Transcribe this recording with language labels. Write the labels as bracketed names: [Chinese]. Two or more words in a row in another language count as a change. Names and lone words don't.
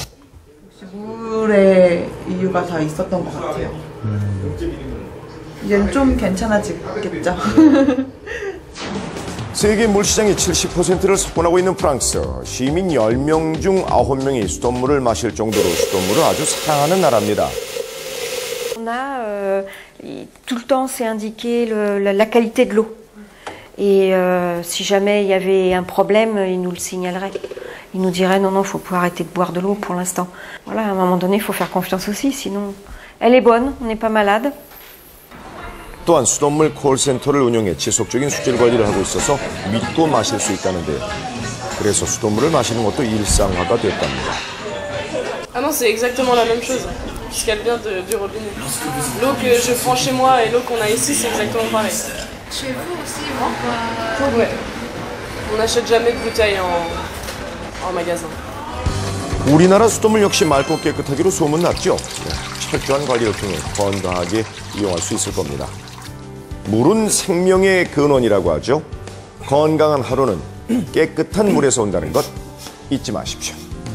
[Korean] 혹시 물의 이유가 다 있었던 것 같아요. 이제는 좀 괜찮아지겠죠. 세계 물시장의 70%를 석권하고 있는 프랑스. 시민 10명 중 9명이 수돗물을 마실 정도로 수돗물을 아주 사랑하는 나라입니다. [French] On a tout le temps c'est indiqué la qualité de l'eau. Et si jamais il y avait un problème, ils nous le signaleraient. Ils nous diraient non, faut plus arrêter de boire de l'eau pour l'instant. Voilà, à un moment donné, il faut faire confiance aussi, sinon elle est bonne, on n'est pas malade. 또한 수돗물 콜센터를 운영해 지속적인 수질 관리를 하고 있어서 믿고 마실 수 있다는데요. 그래서 수돗물을 마시는 것도 일상화가 됐답니다. Ah non, c'est exactement la même chose, puisqu'elle vient du robinet. L'eau que je prends chez moi et l'eau qu'on a ici, c'est exactement pareil. Chez vous aussi, vous Ouais. On n'achète jamais de bouteilles en magasin. [Korean] 우리나라 수돗물 역시 맑고 깨끗하기로 소문났죠. 철저한 관리를 통해 건강하게 이용할 수 있을 겁니다. 물은 생명의 근원이라고 하죠. 건강한 하루는 깨끗한 물에서 온다는 것 잊지 마십시오.